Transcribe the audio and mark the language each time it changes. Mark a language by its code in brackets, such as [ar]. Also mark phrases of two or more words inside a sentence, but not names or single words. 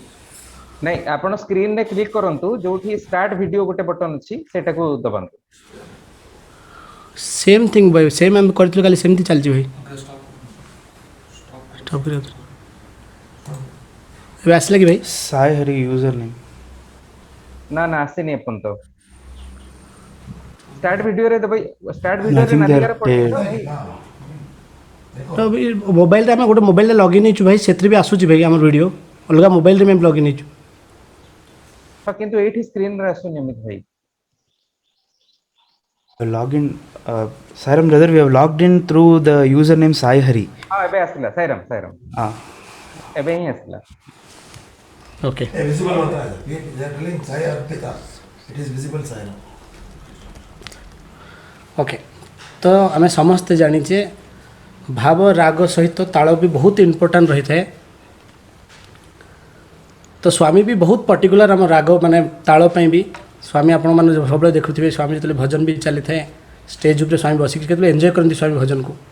[or] ନାଇଁ, ଆପଣ ସ୍କ୍ରିନରେ କ୍ଲିକ୍ କରନ୍ତୁ, ଯୋଉଠି [en] start video [or] ଗୋଟେ ବଟନ୍ ଅଛି ସେଟାକୁ ଦବାନ୍ତୁ। [en] same thing [or] ଭାଇ, ସେମ୍ ଆମେ କରିଥିଲୁ କାଲି, ସେମିତି ଚାଲିଛି ଭାଇ। ଏବେ ଆସିଲା କି ଭାଇ? [en] साई हरि user name [or] ନା ନା, ଆସିନି ଏପର୍ଯ୍ୟନ୍ତ। [en] start videoରେ [or] ଦେବ, [en] start videoରେ Nothing [or] ନାଲି [en] there, [or] ଗାର ପଡ଼ିଛି ତ ଭାଇ? ତ ମୋବାଇଲରେ ଆମେ ଗୋଟେ ମୋବାଇଲରେ ଲଗଇନ୍ ହେଇଛୁ ଭାଇ, ସେଥିରେ ବି ଆସୁଛି ଭାଇ ଆମର ଭିଡ଼ିଓ। ଅଲଗା ମୋବାଇଲରେ ଆମେ ଲଗଇନ୍ ହେଇଛୁ। ହଁ, କିନ୍ତୁ ଏଇଠି ସ୍କ୍ରିନରେ ଆସୁନି ଅମିତ ଭାଇ। [en] login Sairam brother, we have logged in through the username Sai Hari. [or] ହଁ, ଏବେ ଆସିଲା। ସାଇରାମ, ସାଇରାମ, ଏବେ ହିଁ ଆସିଲା। ଓକେ, [hi] visible होता है, [en] they are telling Sai Arpita, it is visible Sai now. [or] ଓକେ। ତ ଆମେ ସମସ୍ତେ ଜାଣିଛେ ଭାବ, ରାଗ ସହିତ ତାଳ ବି ବହୁତ ଇମ୍ପୋର୍ଟାଣ୍ଟ ରହିଥାଏ। ତ ସ୍ୱାମୀ ବି ବହୁତ ପର୍ଟିକୁଲାର ଆମ ରାଗ ମାନେ ତାଳ ପାଇଁ ବି। ସ୍ୱାମୀ ଆପଣମାନେ ସବୁବେଳେ ଦେଖୁଥିବେ, ସ୍ୱାମୀ ଯେତେବେଳେ ଭଜନ ବି ଚାଲିଥାଏ, ଷ୍ଟେଜ୍ ଉପରେ ସ୍ୱାମୀ ବସିକି କେତେବେଳେ ଏନ୍ଜୟ କରନ୍ତି ସ୍ୱାମୀ ଭଜନକୁ।